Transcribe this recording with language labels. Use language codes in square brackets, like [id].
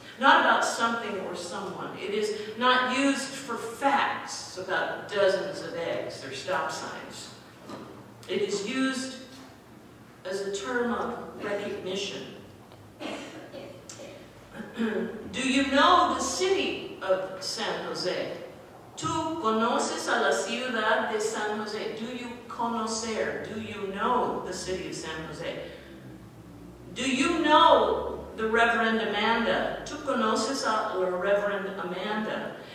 [en] Not about something or someone. It is not used for facts about dozens of eggs or stop signs. It is used as a term of recognition. Do you know the city of San Jose? [es] ¿Tú conoces a la ciudad de San Jose? [en] Do you conocer? Do you know the city of San Jose? Do you know the Reverend Amanda? [es] ¿Tú conoces a la Reverend Amanda?